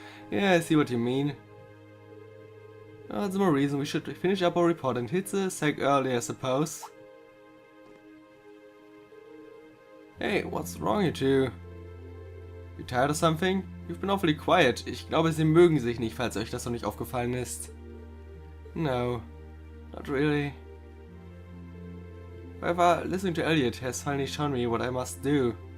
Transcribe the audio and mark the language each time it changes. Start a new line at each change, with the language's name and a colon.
English: Yeah, I see what you mean. Oh, that's more reason we should finish up our report and hit the sack early, I suppose. Hey, what's wrong, you two? You tired of something? You've been awfully quiet.
German: Ich glaube, sie mögen sich nicht, falls euch das noch nicht aufgefallen ist.
English: No, not really. However, listening to Elliot has finally shown me what I must do.